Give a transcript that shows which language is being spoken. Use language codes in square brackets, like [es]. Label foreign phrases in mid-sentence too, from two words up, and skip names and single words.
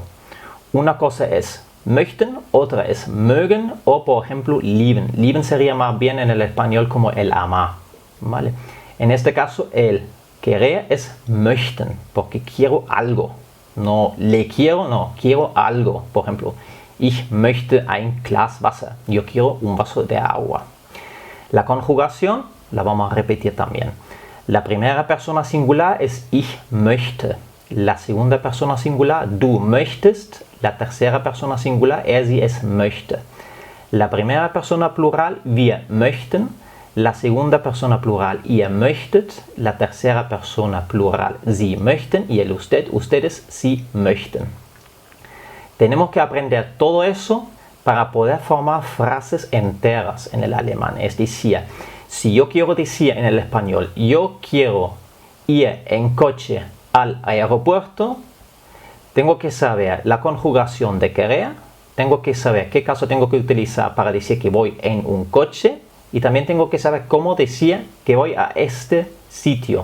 [es] Una cosa es möchten, otra es mögen o, por ejemplo, lieben. Lieben sería más bien en el español como el amar, ¿vale? En este caso, el querer es möchten, porque quiero algo. No le quiero, no, quiero algo. Por ejemplo, [de] ich möchte ein Glas Wasser. [es] Yo quiero un vaso de agua. La conjugación la vamos a repetir también. La primera persona singular es [de] ich möchte. [es] La segunda persona singular, [de] du möchtest. [es] La tercera persona singular, [de] er, sie, es möchte. [es] La primera persona plural, [de] wir möchten. [es] La segunda persona plural, [de] ihr möchtet. [es] La tercera persona plural, [de] sie möchten. [es] Y el usted, ustedes, [de] sie möchten. [es] Tenemos que aprender todo eso para poder formar frases enteras en el alemán. Es decir, si yo quiero decir en el español, yo quiero ir en coche al aeropuerto, tengo que saber la conjugación de querer, tengo que saber qué caso tengo que utilizar para decir que voy en un coche y también tengo que saber cómo decir que voy a este sitio.